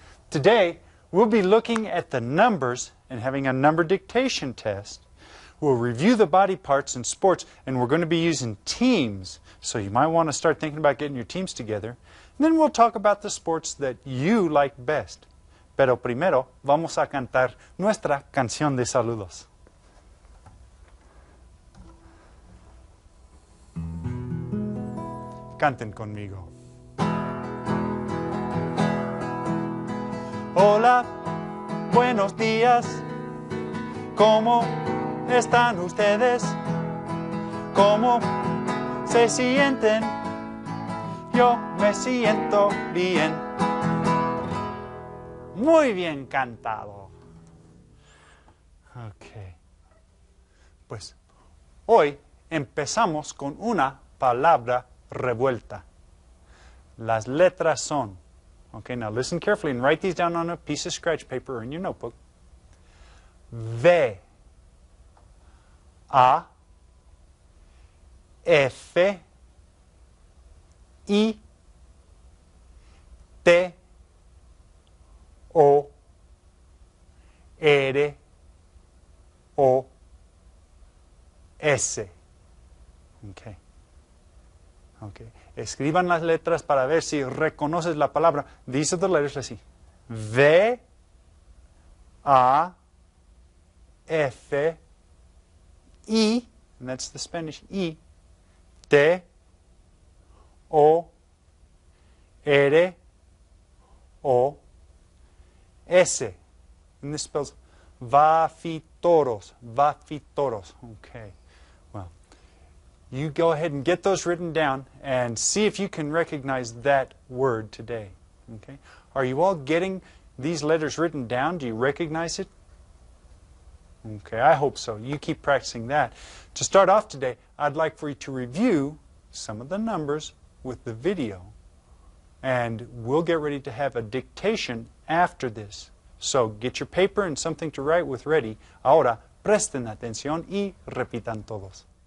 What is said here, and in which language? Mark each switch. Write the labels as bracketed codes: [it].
[en] Today, we'll be looking at the numbers and having a number dictation test. We'll review the body parts in sports, and we're going to be using teams. So you might want to start thinking about getting your teams together. And then we'll talk about the sports that you like best. [es] Pero primero, vamos a cantar nuestra canción de saludos. Canten conmigo. Hola, buenos días. ¿Cómo están ustedes? ¿Cómo se sienten? Yo me siento bien. Muy bien cantado. Ok. Pues hoy empezamos con una palabra revuelta. Las letras son, [en] okay, now listen carefully and write these down on a piece of scratch paper or in your notebook. V, A, F, I, T, O, R, O, S. Okay. Okay. [es] Escriban las letras para ver si reconoces la palabra. [en] These are the letters, let's see. V, A, F, I, and that's the Spanish, I, T, O, R, O, S. And this spells vafitoros, vafitoros. Okay. Well, you go ahead and get those written down and see if you can recognize that word today. Okay? Are you all getting these letters written down? Do you recognize it? Okay, I hope so. You keep practicing that. To start off today, I'd like for you to review some of the numbers with the video. And we'll get ready to have a dictation after this. So get your paper and something to write with ready. [es] Ahora, presten atención y repitan todos.